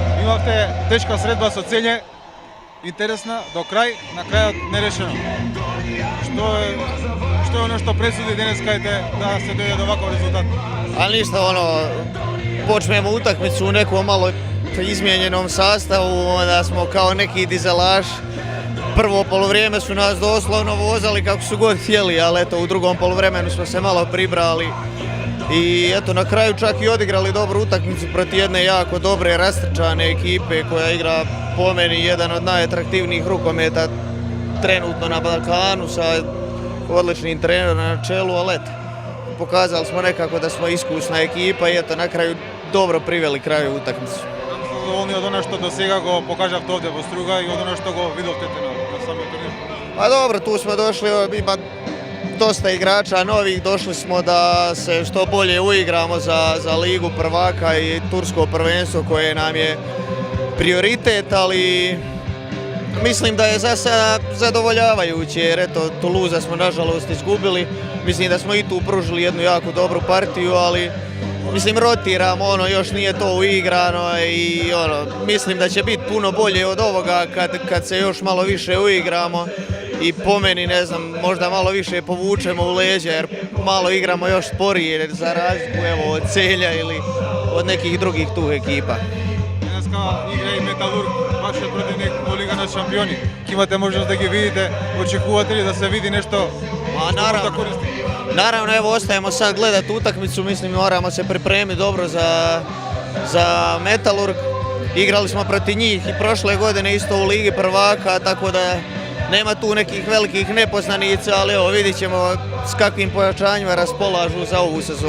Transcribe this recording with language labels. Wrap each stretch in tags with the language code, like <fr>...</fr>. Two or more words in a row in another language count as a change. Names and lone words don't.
<mk>Имавте тешка средба со Целје, интересна, до крај, на крајот нерешено. Што е оно што пресуди денескајте да се дојде до ваков резултат?</mk> <hr>Ali ništa, počnemo utakmicu u nekom malo izmijenjenom sastavu, onda smo kao neki dizelaš. Prvo polovrijeme su nas doslovno vozali kako su god htjeli, ali eto u drugom polovremenu smo se malo pribrali i eto na kraju čak i odigrali dobru utakmicu protiv jedne jako dobre rastrčane ekipe koja igra po meni jedan od najatraktivnijih rukometa trenutno na Balkanu sa odličnim trenerom na čelu, ali eto, pokazali smo nekako da smo iskusna ekipa i eto na kraju dobro priveli kraju utakmicu.</hr> <mk>Доволни од оно што до сега го покажавте овде во Струга и од оно што го видовте на самиот турнир?</mk> <hr>Pa dobro, tu smo došli, ima dosta igrača novih, došli smo da se što bolje uigramo za Ligu prvaka i tursko prvenstvo koje nam je prioritet, ali mislim da je za sada zadovoljavajuće jer eto Toulouse smo nažalost izgubili, mislim da smo i tu pružili jednu jako dobru partiju, ali mislim rotiramo, još nije to uigrano i mislim da će biti puno bolje od ovoga kad se još malo više uigramo i po meni ne znam, možda malo više povučemo u leđa jer malo igramo još sporije za razliku od Celja ili od nekih drugih tu ekipa.</hr> <mk>Денеска игра и Металург, вашиот противник во Лига на шампиони. Имате можност да ги видите, очекувате ли да се види нешто?</mk> <hr>Naravno, evo ostajemo sad gledati utakmicu, mislim moramo se pripremiti dobro za Metalurg. Igrali smo protiv njih i prošle godine isto u Ligi prvaka, tako da nema tu nekih velikih nepoznanica, ali evo vidit ćemo s kakvim pojačanjima raspolažu za ovu sezonu.</hr>